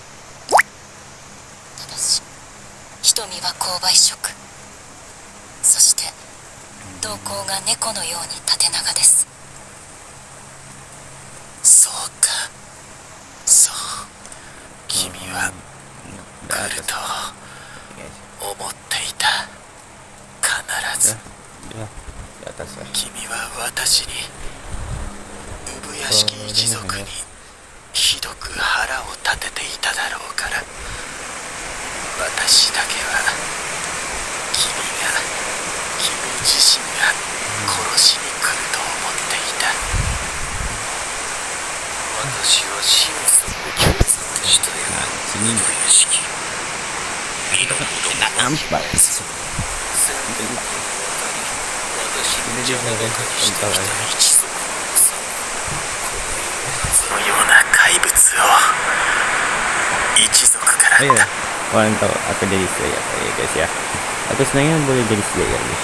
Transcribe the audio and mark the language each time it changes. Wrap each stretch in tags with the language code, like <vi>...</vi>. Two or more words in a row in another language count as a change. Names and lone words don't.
<ja>ただし瞳は紅梅色、そして瞳孔が猫のように縦長です。そうか、そう、君は来ると思っていた。必ず</ja> <id>Di atas ya.</id> <ja>君は私に産屋敷一族にひどく腹を立てていただろうから、私だけは君自身が殺しに来ると思っていた。私は神族を共産したよ。</ja> <id>Sini</id> <ja>産屋敷身の程も</ja> <id>nampak.</id> <ja>戦後にわたり私の</ja> <id>Ini</id> <ja>邪</ja> <id>dia</id> <ja>魔ば</ja> <id>guys,</id> <ja>かりしてき</ja> <id>bentar</id> <ja>た</ja> <id>lagi.</id> <ja>一族のさ、このような怪物を一族から</ja> <id>Oh iya, kalian tahu aku jadi Slayer ya guys ya. Aku senangnya boleh jadi Slayer guys.</id>